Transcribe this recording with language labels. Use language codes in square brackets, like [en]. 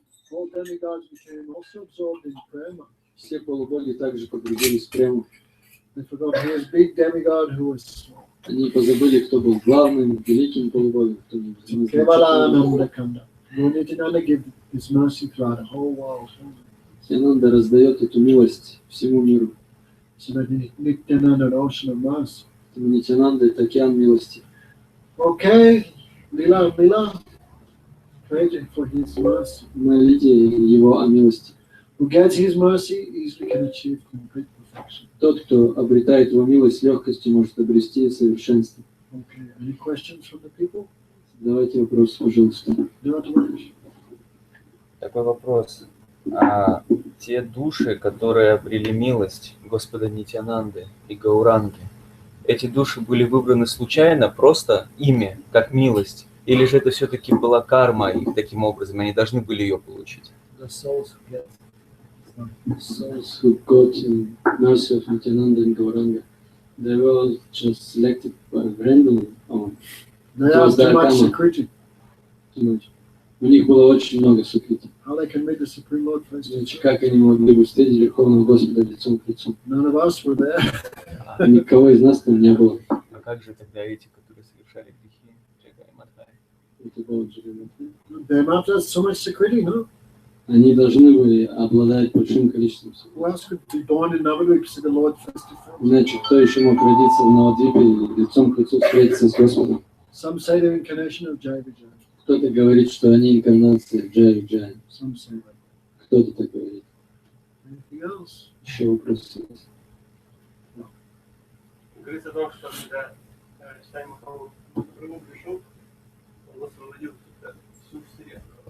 [en] All demigods became also absorbed in prema. [ru] Все полубоги также погрузились в прему. [en] They forgot who was big demigod, who was small. [ru] Они позабыли, кто был главным, великим полубогом, кто не был. [en] Kevalananda Kanda. Lord Nityananda gave His mercy throughout the whole world. [ru] Нитянанда раздает эту милость всему миру. [en] So that Nityananda, an ocean of mercy. [ru] Поэтому Нитянанда — это океан милости. [en] Okay, Lila, pray for His mercy. [ru] Молите его о милости. [en] Who gets His mercy easily can achieve complete perfection. [ru] Тот, кто обретает его милость, с легкостью может обрести совершенство. [en] Okay, any questions from the people? [ru] Давайте вопрос, пожалуйста. Такой вопрос. А те души, которые обрели милость Господа Нитянанды и Гауранги, эти души были выбраны случайно, просто ими, как милость? Или же это все-таки была карма, и таким образом они должны были ее получить? [en] The souls Souls who got mercy of Nityananda and Gauranga, they were just selected by random. They have too much security. Too much. [ru] У них было очень много сукрити. [en] How they can meet the Supreme Lord face to face. [ru] Как они могли бы встретить Верховного Господа лицом к лицу? [en] None of us were there. [ru] Никого из нас там не было. А как же тогда эти, которые совершали грехи? Джага и Мадхай? Это было Джига. [en] They might have so much security, no? [ru] Они должны были обладать большим количеством сукрити. [en] Who else could be born in Navadvip to see the Lord face to face? [ru] Иначе кто еще мог родиться в Навадвипе и лицом к лицу встретиться с Господом? [en] Some say they're incarnation of Jai Vijay. [ru] Кто-то говорит, что они инкарнация Джай Джай. [en] Some say that. [ru] Кто-то так говорит. [en] Anything else? [ru] Еще вопросы? Говорится о том, что когда Читание Махапрабху впервые пришел, он освободил всю вселенную.